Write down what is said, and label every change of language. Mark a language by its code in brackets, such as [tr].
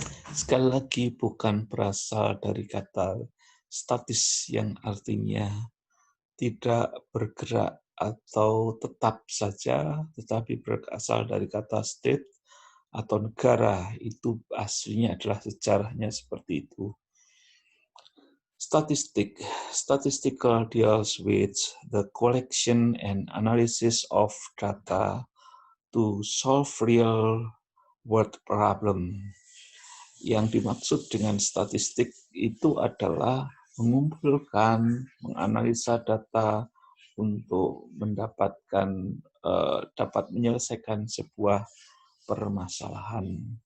[id] Sekali lagi bukan berasal dari kata statis yang artinya tidak bergerak atau tetap saja, tetapi berasal dari kata state atau negara. Itu aslinya adalah sejarahnya seperti itu. [en] Statistical deals with the collection and analysis of data to solve real world problem. [id] Yang dimaksud dengan statistik itu adalah mengumpulkan, menganalisa data untuk mendapatkan dapat menyelesaikan sebuah permasalahan.